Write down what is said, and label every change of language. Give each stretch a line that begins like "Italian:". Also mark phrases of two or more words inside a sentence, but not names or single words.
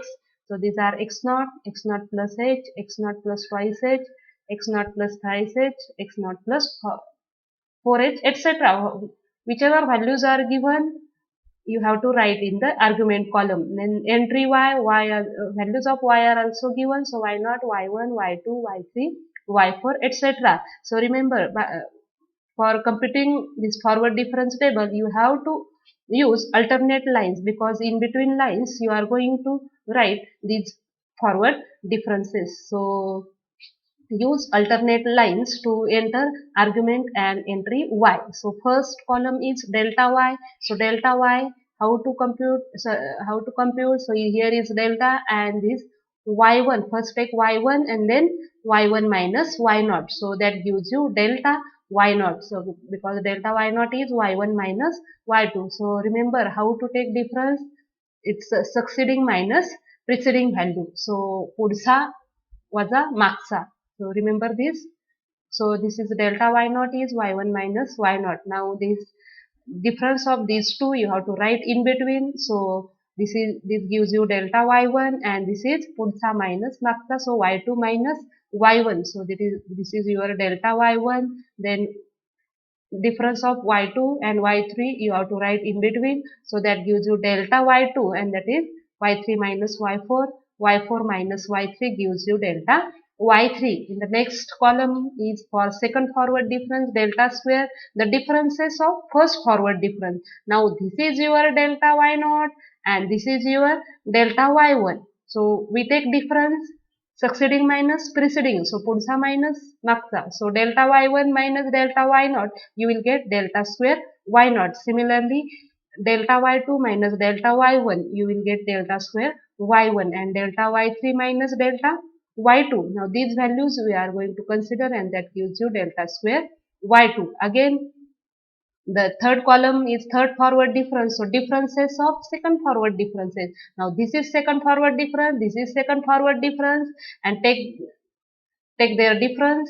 English: So these are x naught plus h, x naught plus twice h, x naught plus thrice h, x naught plus 4h, etc. Whichever values are given, you have to write in the argument column. Then entry values of y are also given. So y naught, y1, y2, y3, y4, etc. So remember, for computing this forward difference table, you have to use alternate lines, because in between lines you are going to write these forward differences. So use alternate lines to enter argument and entry y. So first column is delta y. So delta y, how to compute? So here is delta and this y1. First take y1 and then y1 minus y naught. So that gives you delta y naught. So because delta y naught is y1 minus y2. So remember how to take difference. It's succeeding minus preceding value.
Marathi: So पुढचा वजा मागचा.
English: So remember this. So this is delta y naught is y1 minus y naught. Now this difference of these two you have to write in between. So this gives you delta y1 and this is पुढचा minus मागचा. So y2 minus y1. So this is your delta y1. Then difference of y2 and y3 you have to write in between. So that gives you delta y2 and that is y3 minus y4. y4 minus y3 gives you delta y3. In the next column is for second forward difference, delta square, the differences of first forward difference. Now this is your delta y naught and this is your delta y1. So we take difference succeeding minus preceding. So पुढचा minus मागचा. So delta y1 minus delta y naught, you will get delta square y naught. Similarly, delta y2 minus delta y1, you will get delta square y1, and delta y3 minus delta y2. Now these values we are going to consider, and that gives you delta square y2. Again, the third column is third forward difference. So differences of second forward differences. Now this is second forward difference, this is second forward difference, and take their difference.